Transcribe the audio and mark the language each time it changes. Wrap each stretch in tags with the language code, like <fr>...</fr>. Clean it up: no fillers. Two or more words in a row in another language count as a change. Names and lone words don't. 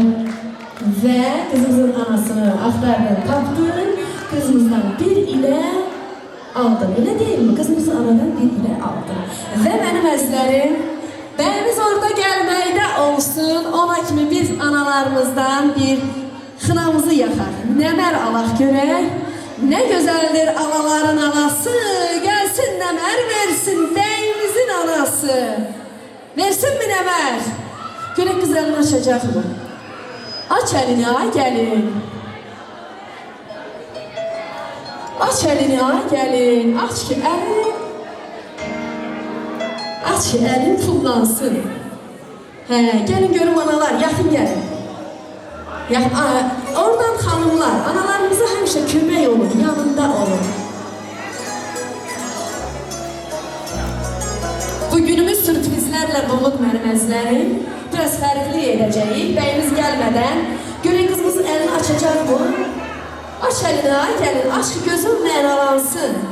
<az>Və qızımızın anasını axtardın, tapdın, qızımızdan bir ilə aldın. Elə deyil mi? Qızımızın anadan bir ilə aldın. Və mənim əzizlərim, bəyimiz orada gəlməkdə olsun, ona kimi biz analarımızdan bir xınamızı yaxar. Nəmər alaq görək,</az> <tr>Ne güzeldir anaların anası, gelsin Nemer versin beyimizin anası. Versin mi Nemer? Görek kız elini açacak mı? Aç elini ay gelin. Aç elini ay gelin. Aç ki elin. Aç ki elin kullansın. He, gelin görüm analar, yakın gelin. Ya, oradan hanımlar,</tr> <az>analarımıza həmişə kömək olun, yanında olun. Bugünümüz sürprizlərlə dolu mənim əzizlərim. Biraz fərqli edəcəyik. Bəyimiz gəlmədən görək qızımızın əlini açacaq mı? Aç əlini, gəlin, aç ki gözün mənalansın.</az>